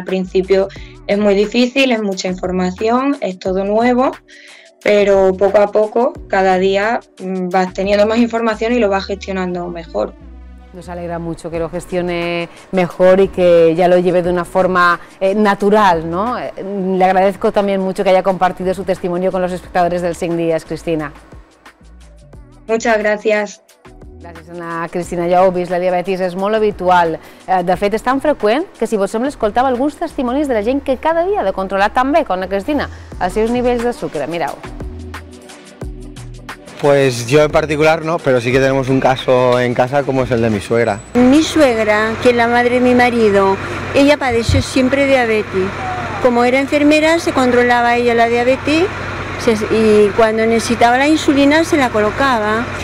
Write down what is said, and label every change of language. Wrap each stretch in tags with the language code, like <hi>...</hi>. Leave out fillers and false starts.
<es>Al principio es muy difícil, es mucha información, es todo nuevo, pero poco a poco, cada día vas teniendo más información y lo vas gestionando mejor. Nos alegra mucho que lo gestione mejor y que ya lo lleve de una forma natural, ¿no? Le agradezco también mucho que haya compartido su testimonio con los espectadores del 5 Dies, Cristina. Muchas gracias.</es> <ca>Gràcies, Ana Cristina. Ja ho heu vist, la diabetis és molt habitual. De fet, és tan freqüent que, si vos sembla, escoltava alguns testimonis de la gent que cada dia ha de controlar també, com la Cristina, els seus nivells de sucre. Mireu.</ca> <es>Pues yo en particular no, pero sí que tenemos un caso en casa como es el de mi suegra. Mi suegra, que es la madre de mi marido, ella padeció siempre diabetes. Como era enfermera, se controlaba ella la diabetes y cuando necesitaba la insulina se la colocaba.</es>